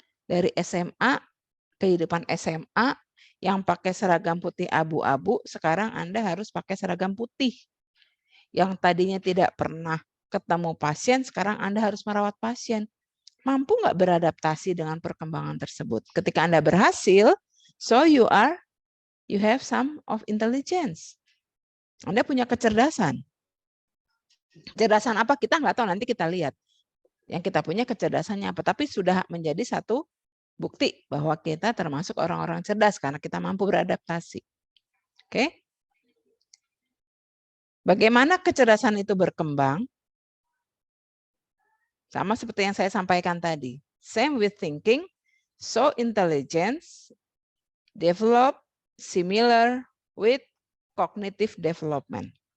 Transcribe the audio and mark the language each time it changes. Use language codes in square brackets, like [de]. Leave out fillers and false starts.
[id] Dari SMA, kehidupan SMA yang pakai seragam putih abu-abu, sekarang Anda harus pakai seragam putih. Yang tadinya tidak pernah ketemu pasien, sekarang Anda harus merawat pasien. Mampu nggak beradaptasi dengan perkembangan tersebut? Ketika Anda berhasil, [en] so you have some of intelligence. [id] Anda punya kecerdasan. Kecerdasan apa kita nggak tahu, nanti kita lihat. Yang kita punya kecerdasannya apa, tapi sudah menjadi satu bukti bahwa kita termasuk orang-orang cerdas karena kita mampu beradaptasi. Oke? Bagaimana kecerdasan itu berkembang? Sama seperti yang saya sampaikan tadi. [en] Same with thinking, so intelligence develop similar with cognitive development.